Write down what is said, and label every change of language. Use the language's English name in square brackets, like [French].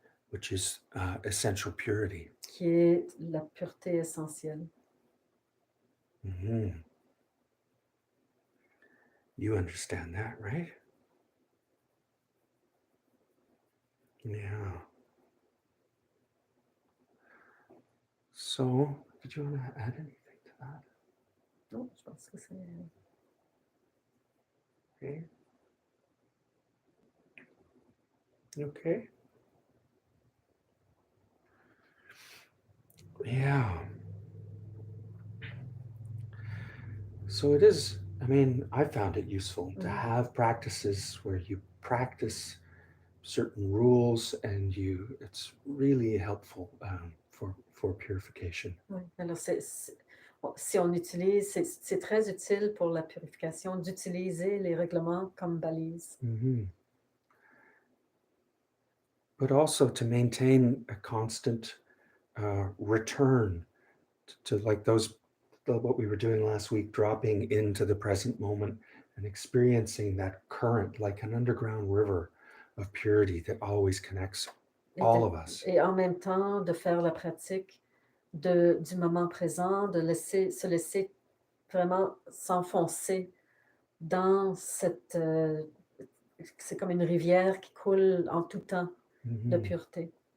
[English] Which is essential purity. [French] Qui est la pureté essentielle. Mm-hmm. [English] You understand that, right? Yeah. So, did you want to add anything to that? [French] Non, je pense que c'est... [English] Okay. Okay. Yeah. So it is, I mean, I found it useful to have practices where you practice certain rules and it's really helpful for purification. [French] Oui, alors si on utilise, c'est très utile pour la purification d'utiliser les règlements comme balises. Mm-hmm. [English] But also to maintain a constant return to like what we were doing last week, dropping into the present moment and experiencing that current like an underground river of purity that always connects all of us. [French] Et en même temps, de faire la pratique du moment présent, se laisser vraiment s'enfoncer dans cette... c'est comme une rivière qui coule en tout temps de pureté.